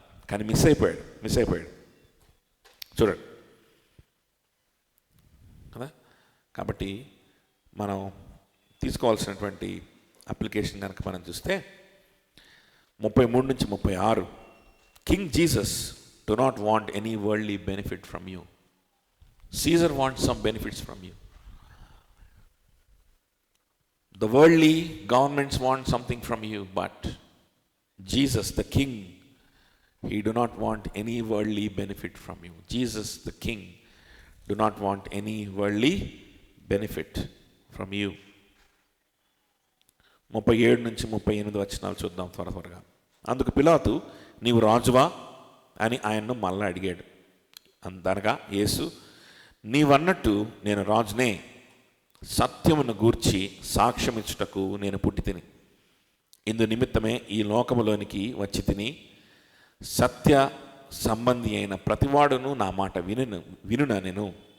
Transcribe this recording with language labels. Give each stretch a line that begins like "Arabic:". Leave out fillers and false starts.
Telugu: కానీ మిస్ అయిపోయాడు చూడండి కదా. కాబట్టి మనం తీసుకోవాల్సినటువంటి అప్లికేషన్ కనుక మనం చూస్తే 33 నుంచి 36,
English: King Jesus do not want any worldly benefit from you. Caesar wants some benefits from you. The worldly governments want something from you, but Jesus, the King, he do not want any worldly benefit from you. Jesus, the King, do not want any worldly benefit from you.
Telugu: 37 నుంచి 38 వచనాలు చూద్దాం త్వరగా. అందుకు పిలాతు, నీవు రాజువా అని ఆయన్ను మళ్ళా అడిగాడు. అనగా యేసు, నీవన్నట్టు నేను రాజునే, సత్యమును గూర్చి సాక్ష్యమిచ్చుటకు నేను పుట్టి తిని, ఇందు నిమిత్తమే ఈ లోకములోనికి వచ్చి తిని, సత్య సంబంధి అయిన ప్రతివాడును నా మాట వినున నేను.